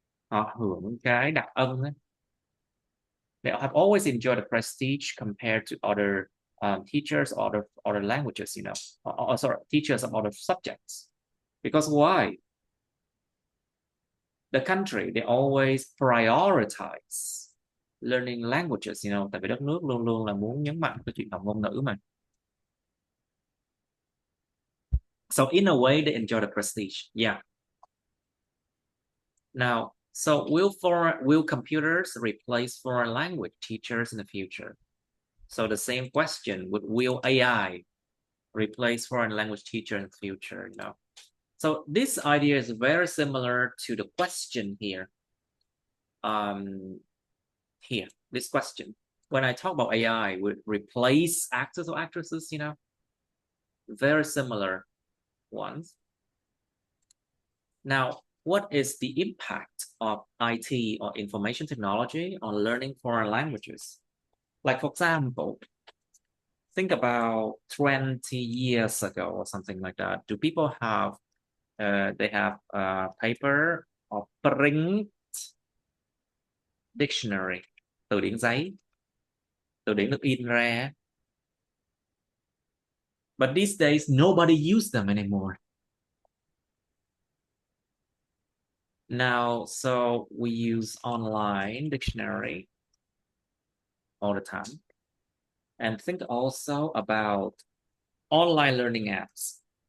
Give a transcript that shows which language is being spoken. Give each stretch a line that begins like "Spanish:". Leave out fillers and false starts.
Vietnamese: Họ hưởng cái đặc ân ấy.
English: They have always enjoyed the prestige compared to other teachers, other languages, you know, teachers of other subjects. Because why? The country, they always prioritize learning languages, you know,
Vietnamese: tại vì đất nước luôn luôn là muốn nhấn mạnh cái chuyện học ngôn ngữ mà.
English: So in a way, they enjoy the prestige, yeah. Now, so will computers replace foreign language teachers in the future? So the same question, will AI replace foreign language teacher in the future, you know? So this idea is very similar to the question here. Here, this question. When I talk about AI would replace actors or actresses, very similar ones. Now, what is the impact of IT or information technology on learning foreign languages? Like, for example, think about 20 years ago or something like that. Do people have, they have paper or print dictionary,
Vietnamese: từ điển giấy, từ điển được in ra.
English: But these days, nobody uses them anymore. Now, so we use online dictionary all the time. And think also about online learning apps.